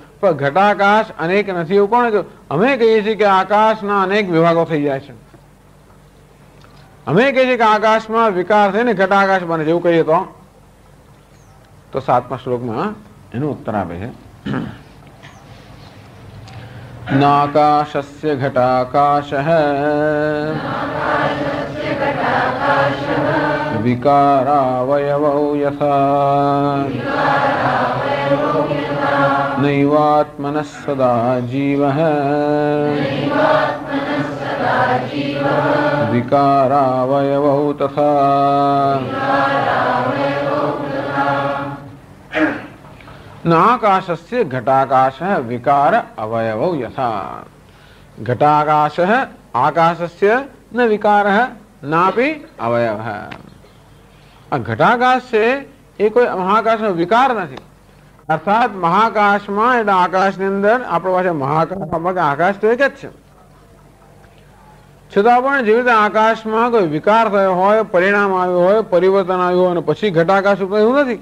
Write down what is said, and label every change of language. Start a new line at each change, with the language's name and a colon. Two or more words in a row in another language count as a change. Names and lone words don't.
Gujarati: પણ ઘટાકાશ અનેક નથી એવું કોણે કહ્યું? અમે કહીએ છીએ કે આકાશના અનેક વિભાગો થઈ જાય છે. અમે કહીએ છીએ કે આકાશમાં વિકાર થઈને ઘટાકાશ બને છે એવું કહીએ તો 7મા શ્લોકમાં એનો ઉત્તર આપે છે
Sanskrit: नाकाशस्य घटाकाशः विकारावयवौ यथा नैवात्मनः सदा जीवः विकारावयवौ तथा। न आकाशस्य घटाकाशः विकार अवयवौ यथा। घटाकाशः आकाशस्य न विकारः नापि अवयवः।
Gujarati: घटाकाश से એ કોઈ મહાકાશનો વિકાર નથી, અર્થાત મહાકાશમાં એટલે આકાશની અંદર આપણી પાસે મહાકાશ આકાશ તો એક જ છે, છતાં પણ જેવી રીતે આકાશમાં કોઈ વિકાર થયો હોય, પરિણામ આવ્યું હોય, પરિવર્તન આવ્યું હોય અને પછી ઘટાકાશ ઉપર એવું નથી.